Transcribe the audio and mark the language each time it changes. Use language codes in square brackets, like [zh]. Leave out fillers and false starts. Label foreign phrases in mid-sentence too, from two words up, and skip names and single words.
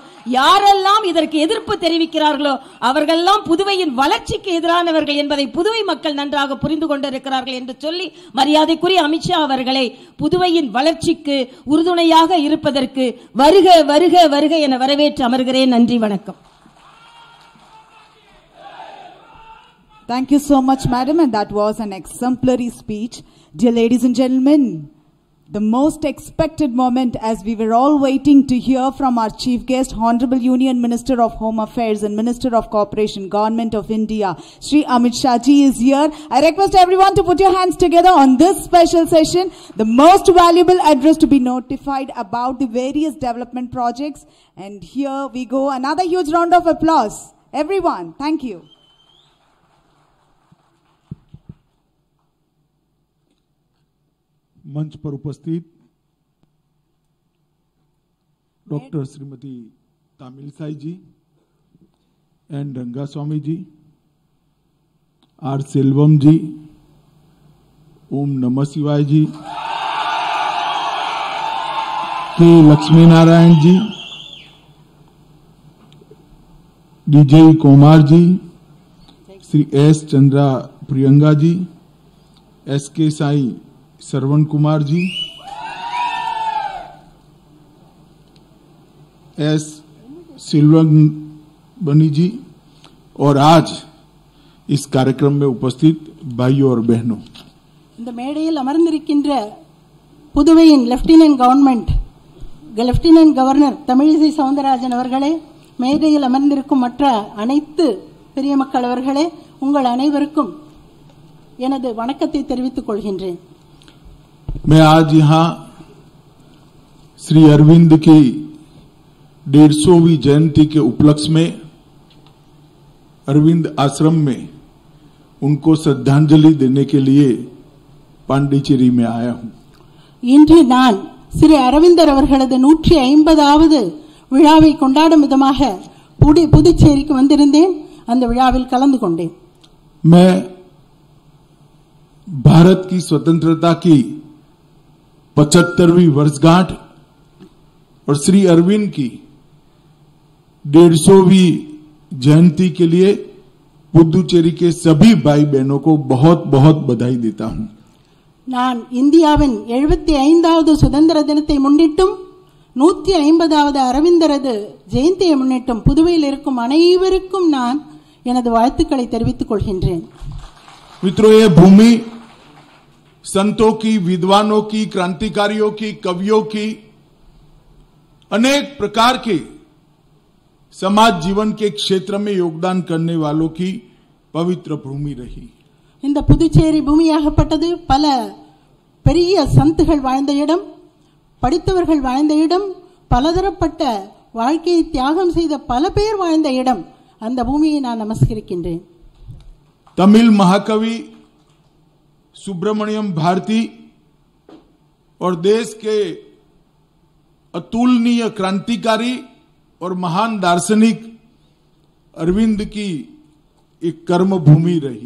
[ta] யாரெல்லாம் இதற்கு எதிர்ப்பு தெரிவிக்கிறார்களோ அவர்களெல்லாம் புதுவையின் வளர்ச்சிக்கு எதிரானவர்கள் என்பதை புதுவை மக்கள் நன்றாக புரிந்து கொண்டிருக்கிறார்கள் என்று சொல்லி, மரியாதைக்குரிய அமித்ஷா அவர்களை புதுவையின் வளர்ச்சிக்கு உறுதுணையாக இருப்பதற்கு வருக வருக வருக என வரவேற்று அமர்கிறேன். நன்றி, வணக்கம். [en] Thank you so much, madam, and that was an exemplary speech. Dear ladies and gentlemen, the most expected moment as we were all waiting to hear from our chief guest, Honorable Union Minister of Home Affairs and Minister of Cooperation, Government of India, Shri Amit Shah ji is here. I request everyone to put your hands together on this special session, the most valuable address to be notified about the various development projects. And here we go, another huge round of applause. Everyone, thank you. [hi] मंच पर उपस्थित डॉक्टर श्रीमती तमिलसाई जी एन रंगास्वामी जी, आर सेल्वम जी, ओम नमः शिवाय जी, के लक्ष्मी नारायण जी, डीजे कुमार जी, श्री एस चंद्रा प्रियंका जी, एस के साई श्रवण कुमार जी, एस सिल्वन बनी जी और आज इस कार्यक्रम में उपस्थित भाइयों और बहनों, [ta] இந்த மேடையில் அமர்ந்திருக்கின்ற புதுவையின் [en] Lieutenant Governor [ta] தமிழிசை சவுந்தரராஜன் அவர்களே, மேடையில் அமர்ந்திருக்கும் மற்ற அனைத்து பெரிய மக்கள் அவர்களே, உங்கள் அனைவருக்கும் எனது வணக்கத்தை தெரிவித்துக் கொள்கின்றேன். [hi] मैं आज यहाँ श्री अरविंद की 150वीं जयंती के उपलक्ष्य में अरविंद आश्रम में उनको श्रद्धांजलि देने के लिए पांडिचेरी में आया हूँ. [ta] இன்று நான் ஸ்ரீ அரவிந்தர் அவர்களது 150வது விழாவை கொண்டாடும் விதமாக புதுச்சேரிக்கு வந்திருந்தேன். அந்த விழாவில் கலந்து கொண்டேன். [hi] मैं भारत की स्वतंत्रता की 75वीं वर्षगांठ और श्री अरविंद की 150वीं जयंती के लिए पुदुचेरी के सभी भाई बहनों को बहुत बहुत बधाई देता हूं. [ta] நான் இந்தியாவின் 75வது சுதந்திர தினத்தை முன்னிட்டும் 150வது அரவிந்தரது ஜெயந்தியை முன்னிட்டும் புதுவையில் இருக்கும் அனைவருக்கும் நான் எனது வாழ்த்துக்களை தெரிவித்துக் கொள்கின்றேன். [hi] मित्रों, ये भूमि संतों की, विद्वानों की, क्रांतिकारियों की, कवियों की, अनेक प्रकार के समाज जीवन के क्षेत्र में योगदान करने वालों की पवित्र भूमि रही. [ta] இந்த புதுச்சேரி பூமியாகப்பட்டது பல பெரிய சந்துகள் வாழ்ந்த இடம், படித்தவர்கள் வாழ்ந்த இடம், பலதரப்பட்ட வாழ்க்கையை தியாகம் செய்த பல பேர் வாழ்ந்த இடம். அந்த பூமியை நான் நமஸ்கரிக்கின்றேன். [hi] तमिल महाकवि सुब्रमण्यम भारती और देश के अतुलनीय क्रांतिकारी और महान दार्शनिक अरविंद की एक कर्म भूमि रही.